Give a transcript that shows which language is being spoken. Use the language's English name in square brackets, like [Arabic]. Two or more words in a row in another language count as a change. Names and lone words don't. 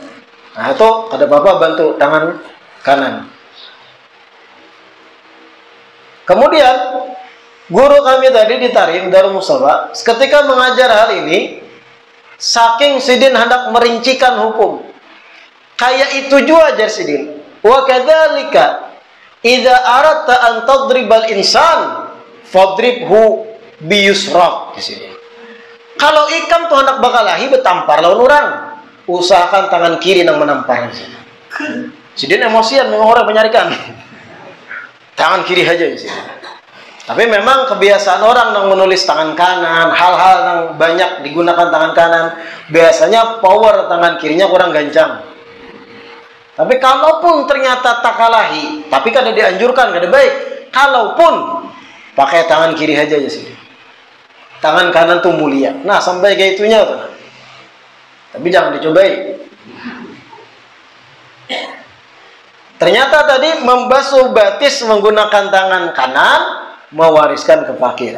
[Banjar] Nah itu kada apa-apa bantu tangan kanan. Kemudian guru kami tadi di Tarim Darul Mustafa ketika mengajar hal ini, saking sidin hendak merincikan hukum. Kayak itu juga ajar sidin. [Arabic] وكذلك إذا أردت أن تضرب الإنسان فاضربه بيسرى [Banjar] di sini. Kalau ikan tuh hendak bakalahi betampar lawan orang, usahakan tangan kiri yang menampar. Sidin emosian memang orang menyarikan. Tangan kiri aja di sini. Tapi memang kebiasaan orang yang menulis tangan kanan, hal-hal yang banyak digunakan tangan kanan, biasanya power tangan kirinya kurang gancang. Tapi kalaupun ternyata takalahi, tapi kada dianjurkan, kada baik. Kalaupun pakai tangan kiri aja ya sih. Tangan kanan tuh mulia. Nah, sampai kayak itunya tuh. Tapi jangan dicobai. Ternyata tadi membasuh batis menggunakan tangan kanan mewariskan kefakiran.